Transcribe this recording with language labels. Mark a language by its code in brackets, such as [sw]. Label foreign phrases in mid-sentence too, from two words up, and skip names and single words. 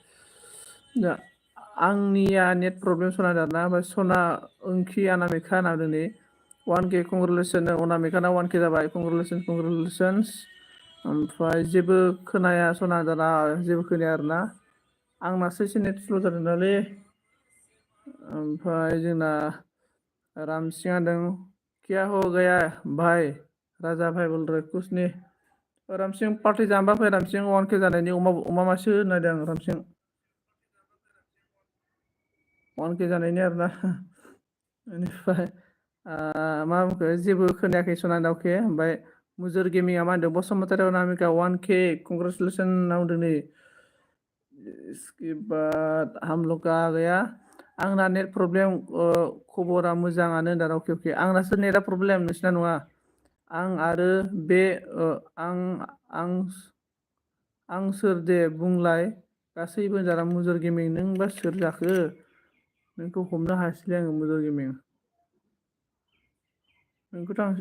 [brx] आंनिया [en] net problem [brx] सना आरोना ओमफ्राय सना ओंखि अनामिका होना दिनै 1K कंग्रेचुलेसन अनामिकाना 1K जाबाय कंग्रेचुलेसन्स ओमफ्राय जेबो खोनाया सना दाना जेबो खोनाया आरोना आंनासो एसे [en] net slow' [brx] जादों नालै ओमफ्राय जोंना रामसिंहा दं [hi] क्या हो गया भाई राजा भाई बोल रहे कुछ नहीं [brx] रामसिं पार्टि जानोबा फै रामसिं 1K जानायनि अमा मासे होनायदों आं रामसिं 1K जानायनि आरोना बेनिफ्राय मा बुंखो जेबो खोनायाखै सना दावखे ओमफ्राय मुजुर गेमिंआ मा होनदों बसुमतारी अनामिका 1K कंग्रेचुलेसन होनदों नै [hi] इसके बाद हम लोग का आ गया [brx] आंना [en] net problem [brx] खबरा मोजाङानो होनदों अके अके आंनासो नेटआ प्रब्लेम नोंसिना नङा आं आरो बे आं सोर दे बुंलाय गासैबो जाना मुजुर गेमिं नोंबा सोर जाखो नोंखौ हमनो हायासैलै आङो मुजुर गेमिं नोंखौथ'